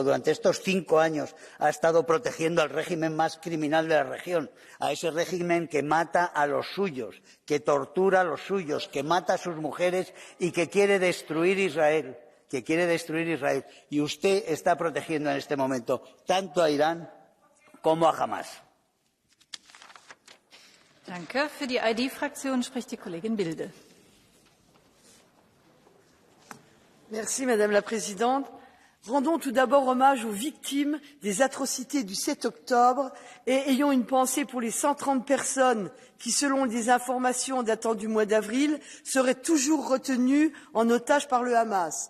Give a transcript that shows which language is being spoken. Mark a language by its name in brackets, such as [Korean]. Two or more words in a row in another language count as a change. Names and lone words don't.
[Spanish] Durante estos 5 años ha estado protegiendo al régimen más criminal de la región, a ese régimen que mata a los suyos, que tortura a los suyos, que mata a sus mujeres y que quiere destruir Israel. Y usted está protegiendo en este momento tanto a Irán como a Hamas. [German] Danke. Für die ID-Fraktion spricht die Kollegin Bilde. [French] Merci, Madame la Présidente. Rendons tout d'abord hommage aux victimes des atrocités du 7 octobre et ayons une pensée pour les 130 personnes qui, selon des informations datant du mois d'avril, seraient toujours retenues en otage par le Hamas.